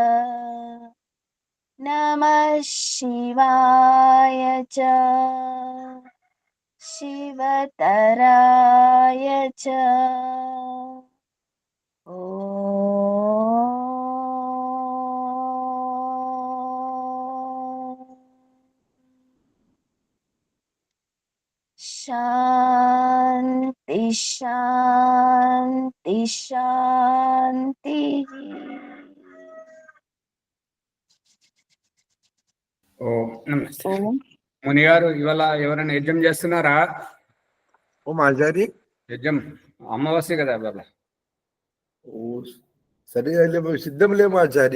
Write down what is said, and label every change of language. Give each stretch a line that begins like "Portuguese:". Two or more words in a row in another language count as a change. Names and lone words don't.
Sanskrit: नमः शिवाय च शिवतराय च ॐ शान्ति शान्ति शान्तिः
Telugu: ఓం నమస్తే. ఓం ముని గారు ఇవాళ ఎవరైనా యజ్ఞం చేస్తున్నారా? ఓ ఆచారి యజ్ఞం అమావాస్య కదా ఇవాళ. ఓ సరిగా లేవు, సిద్ధం లేము ఆచారి.